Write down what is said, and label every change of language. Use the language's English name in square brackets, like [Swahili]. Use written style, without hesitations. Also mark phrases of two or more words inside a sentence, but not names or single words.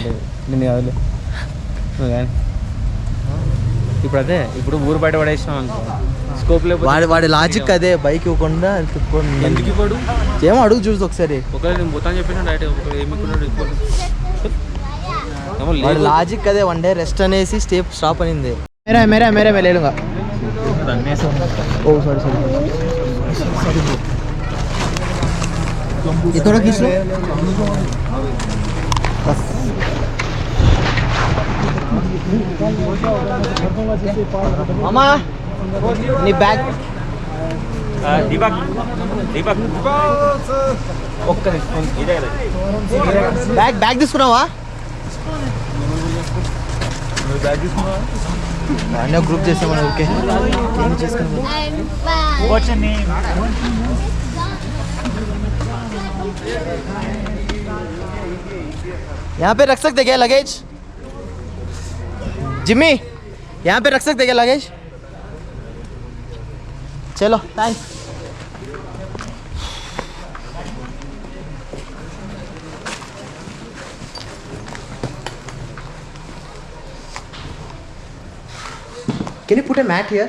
[Telugu] నేను కాదులే కానీ ఇప్పుడు అదే ఇప్పుడు ఊరు బయట పడేసినాం అనుకో స్కోప్ లేదు. వాడి లాజిక్ అదే, బైక్ ఇవ్వకుండా ఎందుకు ఇవ్వడు ఏమో అడుగు చూసి ఒకసారి. ఒకవేళ నేను పోతాను చెప్పిన డైరెక్ట్ ఒకవేళ వాడి లాజిక్ అదే, 1 [English] day rest [Telugu] అనేసి స్టాప్ అనింది. [Hindi] मेरा मेरा मेरा मैं ले लूँगा. ओ [English] sorry sorry [Hindi] ये थोड़ा खींच लो बस. मामा नी बैग दीपक బ్యాగ్ తీసుకున్నావా? అన్నీ గ్రూప్ చేసామని ఓకే చేసుకున్నాం. यहाँ पे रख सकते क्या लगेज? जिम्मी यहाँ पे रख सकते क्या लगेज? चलो थैंक्स. Can you put a mat here?